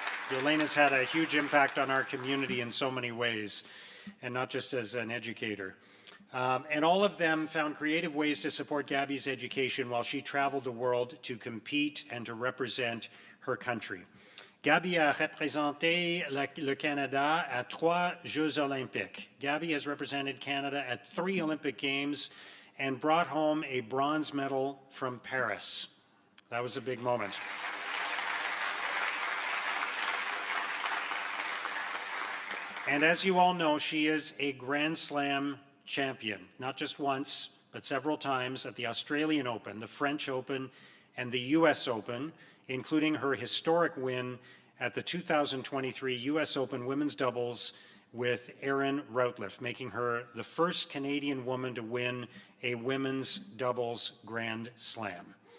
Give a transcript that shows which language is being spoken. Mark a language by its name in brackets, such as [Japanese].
[English] Yolaine has had a huge impact on our community in so many ways, and not just as an educator. And all of them found creative ways to support Gabby's education while she traveled the world to compete and to represent her country. [French] Gabby a représenté le Canada à 3 Jeux olympiques. [English] Gabby has represented Canada at 3 Olympic Games and brought home a bronze medal from Paris. That was a big moment. And as you all know, she is a Grand Slam champion, not just once, but several times at the Australian Open, the French Open, and the US Open, including her historic win at the 2023 US Open Women's Doubles with Erin Routliffe, making her the first Canadian woman to win a women's doubles Grand Slam.